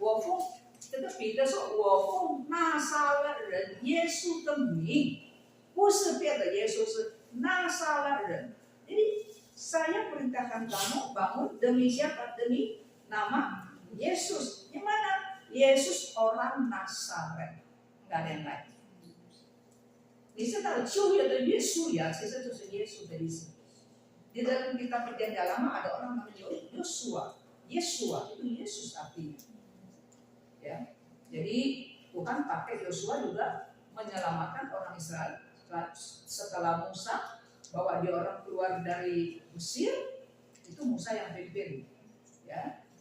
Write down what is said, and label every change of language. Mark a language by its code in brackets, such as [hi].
[zh] 我奉这个彼得说，我奉拿撒勒人耶稣的名，不是别的耶稣，是拿撒勒人。 [id] Jadi saya perintahkan kamu bangun demi siapa? Demi nama Yesus. Yang mana? Yesus orang Nazaret, nggak ada yang lain. [zh] 你知道旧约的约书亚其实就是耶稣的意思。 [id] Di dalam kitab Perjanjian Lama ada orang namanya Yosua. Yesua itu Yesus artinya. Ya. Jadi Tuhan pakai Yosua juga menyelamatkan orang Israel setelah Musa bawa dia orang keluar dari Mesir, itu Musa yang pimpin. Ya.